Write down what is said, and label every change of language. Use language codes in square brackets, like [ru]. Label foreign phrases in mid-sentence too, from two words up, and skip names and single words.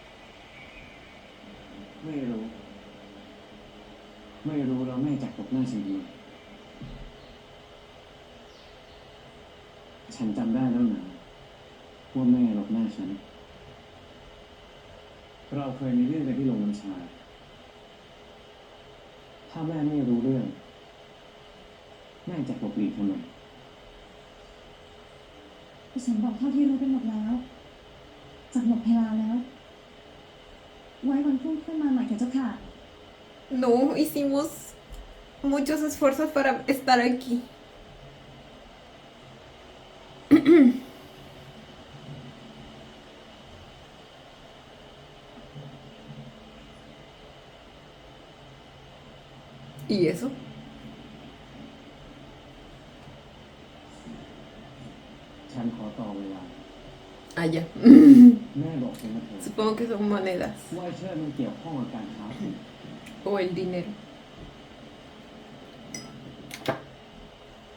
[th] ไม่รู้ ไม่รู้แล้วแม่จักตบหน้าฉันดีฉันจำได้แล้วนะว่าแม่หลบหน้าฉัน เราเคยมีเรื่องกันที่โรงน้ำชา ถ้าแม่ไม่รู้เรื่อง แม่จะหลบหลีกทำไม ดิฉันบอกเท่าที่รู้ไปหมดแล้วจากหมดเวลาแล้ว ไว้วันพรุ่งขึ้นมาใหม่เถอะเจ้าค่ะ [es] No, hicimos muchos esfuerzos para estar aquí. ¿Y eso? [th] ฉันขอต่อเวลา [es] Ah, ya. [th] แม่บอกฉันมาเถอะ [es] Supongo que son monedas [th] ว่าไอ้เชิดมันเกี่ยวข้องกับการค้าฝิ่น [es] o el dinero.